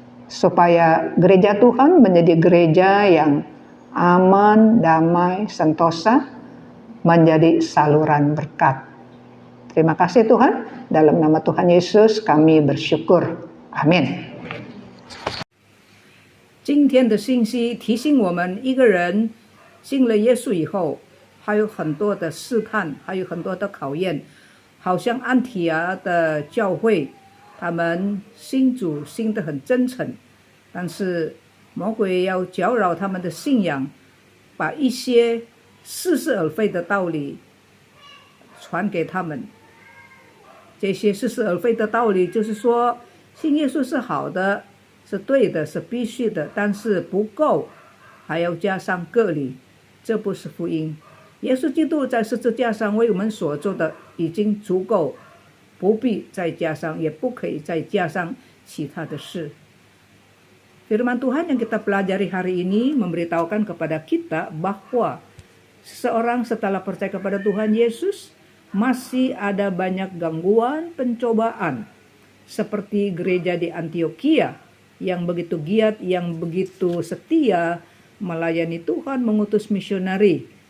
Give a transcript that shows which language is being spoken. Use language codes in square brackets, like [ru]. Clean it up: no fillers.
[id] Supaya gereja Tuhan menjadi gereja yang aman, damai, sentosa, menjadi saluran berkat. Terima kasih Tuhan, dalam nama Tuhan Yesus kami bersyukur. [zh] 阿门。今天的信息提醒我们，一个人信了耶稣以后，还有很多的试探，还有很多的考验。好像安提阿的教会，他们信主信得很真诚，但是魔鬼要搅扰他们的信仰，把一些似是而非的道理传给他们。这些似是而非的道理就是说，信耶稣是好的，是对的，是必须的，但是不够，还要加上割礼，这不是福音。耶稣基督在十字架上为我们所做的已经足够，不必再加上，也不可以再加上其他的事。 [id] Firman Tuhan yang kita pelajari hari ini memberitahukan kepada kita bahwa seseorang setelah percaya kepada Tuhan Yesus masih ada banyak gangguan, pencobaan, seperti gereja di Antioquia yang begitu giat, yang begitu setia melayani Tuhan, mengutus misionari.